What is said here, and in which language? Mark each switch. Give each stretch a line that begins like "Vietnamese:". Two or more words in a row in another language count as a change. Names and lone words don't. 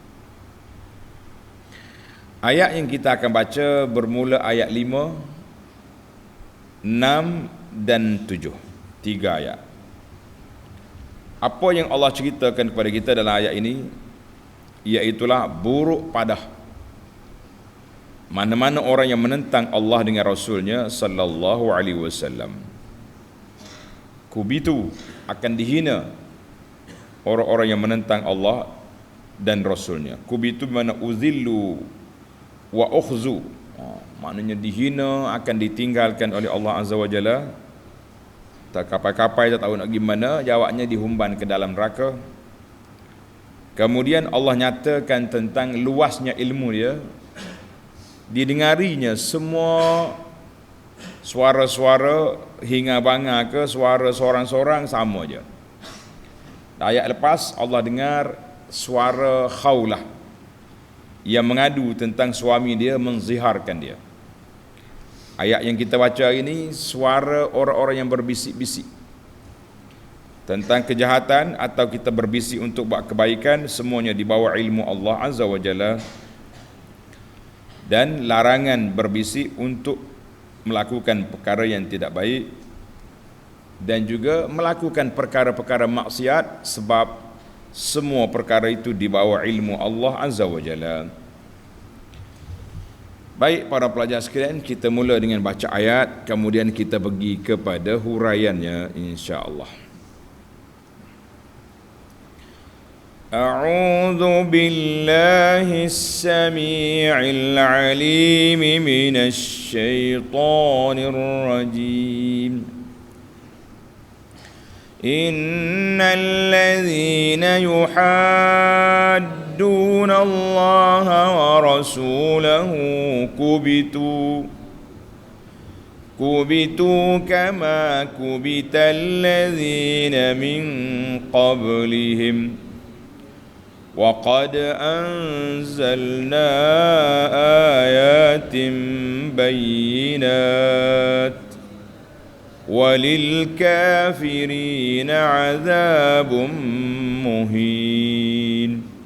Malay: Ayat yang kita akan baca bermula ayat 5, 6 dan 7. 3 ayat. Apa yang Allah ceritakan kepada kita dalam ayat ini, iaitulah buruk padah mana-mana orang yang menentang Allah dengan Rasulnya
Arabic: صلى الله عليه وسلم.
Malay: Kubitu, akan dihina orang-orang yang menentang Allah dan Rasulnya. Kubitu bermakna
Arabic: أذلوا وأخزوا,
Malay: maknanya dihina, akan ditinggalkan oleh Allah
Arabic: عز وجل.
Malay: Tak kapai-kapai, tak tahu nak gimana, jawabnya dihumban ke dalam neraka. Kemudian Allah nyatakan tentang luasnya ilmu dia, didengarinya semua suara-suara hingga bangga ke suara seorang-seorang sama je. Ayat lepas Allah dengar suara Khawlah yang mengadu tentang suami dia menziharkan dia. Ayat yang kita baca hari ini, suara orang-orang yang berbisik-bisik tentang kejahatan atau kita berbisik untuk buat kebaikan, semuanya di bawah ilmu Allah
Arabic: عز وجل.
Malay: Dan larangan berbisik untuk melakukan perkara yang tidak baik dan juga melakukan perkara-perkara maksiat, sebab semua perkara itu di bawah ilmu Allah
Arabic: عز وجل.
Malay: Baik para pelajar sekalian, kita mula dengan baca ayat, kemudian kita pergi kepada huraiannya
Arabic: إن شاء الله. أعوذ بالله السميع العليم من الشيطان الرجيم. إن الذين يحادون الله ورسوله كبتوا كما كبت الذين من قبلهم وقد أنزلنا آيات بينات وللكافرين عذاب مهين.